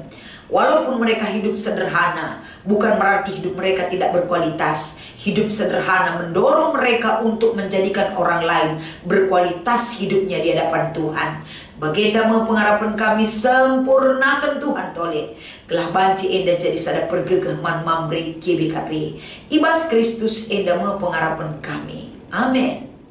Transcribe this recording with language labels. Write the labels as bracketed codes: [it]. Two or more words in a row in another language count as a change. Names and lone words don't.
[id] Walaupun mereka hidup sederhana, bukan berarti hidup mereka tidak berkualitas. Hidup sederhana mendorong mereka untuk menjadikan orang lain berkualitas hidupnya di hadapan Tuhan. [btx] Bagenda pengharapan kami sempurnakan Tuhan tole. Gelah banci enda jadi sada pergegah man Mamre GBKP. Ibas Kristus enda pengharapan kami. Amin.